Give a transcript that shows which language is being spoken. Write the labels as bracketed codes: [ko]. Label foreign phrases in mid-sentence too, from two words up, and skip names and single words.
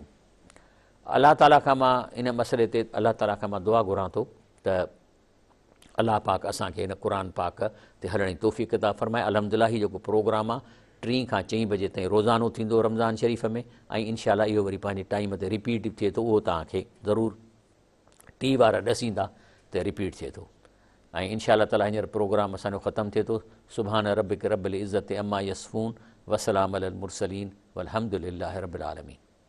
[sd] अलाह ताला खां मां इन मसइले ते अलाह ताला खां मां दुआ घुरां थो त अलाह पाक असांखे हिन क़ुर पाक ते हलण जी तौफ़ीक़ अता फ़रमाए। अल्हम्दुलिल्लाह ही जेको प्रोग्राम आहे 3 खां 4 बजे ताईं रोज़ानो थींदो रमज़ान शरीफ़ में, ऐं इनशाला इहो वरी पंहिंजे टाइम ते रिपीट थिए थो। उहो तव्हांखे ज़रूरु टी वारा ॾसींदा त रिपीट थिए थो। ऐं इनशा ताला हींअर प्रोग्राम असांजो ख़तमु थिए थो। [ar] سبحان ربك رب العزة عما يصفون، وسلام على المرسلين، والحمد لله رب العالمين.